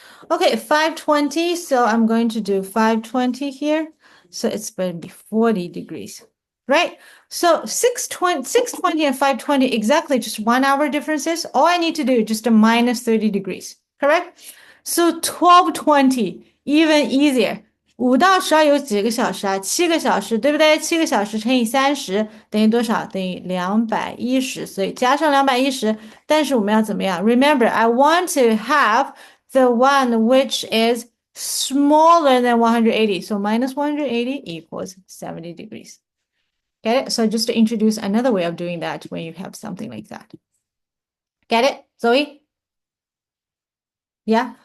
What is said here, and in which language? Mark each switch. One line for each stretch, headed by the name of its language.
English: Okay, 520, so I'm going to do 520 here. So it's going to be 40 degrees, right? So 620 and 520, exactly just 1 hour differences. All I need to do is just a minus 30 degrees, correct? So 1220, even easier. 5到12有几个小时啊？
Chinese: 7个小时，对不对？7个小时乘以30等于多少？等于210，所以加上210。
English: 但是我们要怎么样？ Remember, I want to have the one which is smaller than 180. So minus 180 equals 70 degrees. Get it? So just to introduce another way of doing that when you have something like that. Get it, Zoe? Yeah.